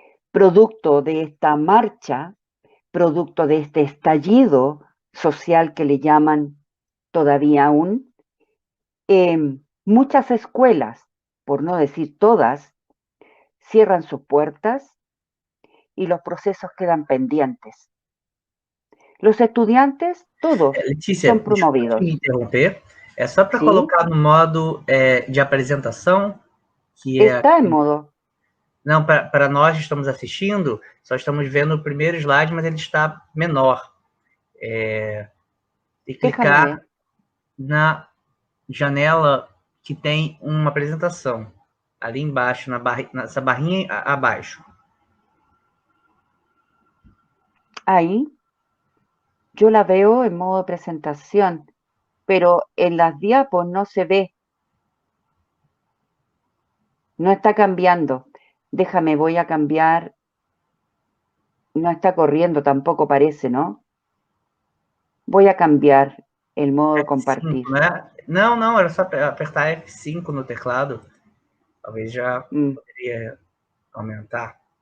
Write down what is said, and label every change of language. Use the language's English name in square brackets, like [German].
[Spanish] Producto de esta marcha, producto de este estallido social que le llaman todavía aún, muchas escuelas, por no decir todas, cierran sus puertas y los procesos quedan pendientes. Los estudiantes, todos, [Portuguese] Letícia, [Spanish] son promovidos. [Portuguese] Desculpe me interromper. É só para colocar no modo de apresentação, que está em modo. Não, para nós que estamos assistindo, só estamos vendo o primeiro slide, mas ele está menor. E clicar na janela que tem uma apresentação, ali embaixo, nessa barrinha abaixo. [Spanish] Ahí, yo la veo en modo presentación, pero en las diapos no se ve. No está cambiando. Déjame, voy a cambiar. No está corriendo tampoco parece, ¿no? Voy a cambiar el modo de compartir. [Portuguese] F5, né? Não, era só apertar F5 no teclado. Talvez já poderia aumentar.